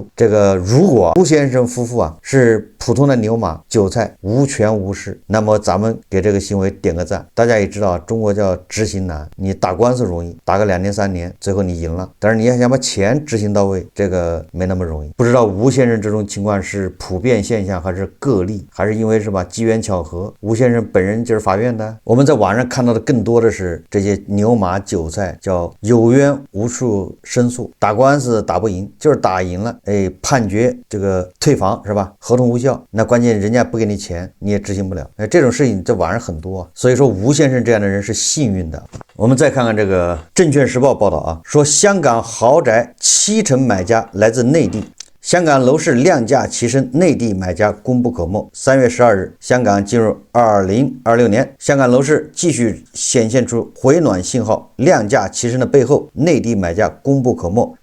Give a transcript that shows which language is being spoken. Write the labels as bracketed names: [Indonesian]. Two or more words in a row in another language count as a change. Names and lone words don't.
[Chinese] 這個如果吳先生夫婦是普通的牛馬韭菜，無權無勢，那麼咱們給這個行為點個讚。大家也知道中國叫執行難，你打官司容易，打個2年3年，最後你贏了，但是你要想把錢執行到位，這個沒那麼容易。不知道吳先生這種情況是普遍現象還是個例，還是因為機緣巧合，吳先生本人就是法院的。我們在網上看到的更多的是這些牛馬韭菜，叫有冤無處申訴，打官司打不贏，就是打贏了，判決這個退房是吧，合同無效，那關鍵人家不給你錢你也執行不了，這種事情在網上很多所以说吴先生這樣的人是幸運的。我們再看看這個證券時報報道說香港豪宅70%買家來自內地。香港樓市量價齊升，內地買家功不可沒。3月12日，香港進入2026年，香港樓市繼續顯現出回暖信號。量價齊升的背後，內地買家功不可沒。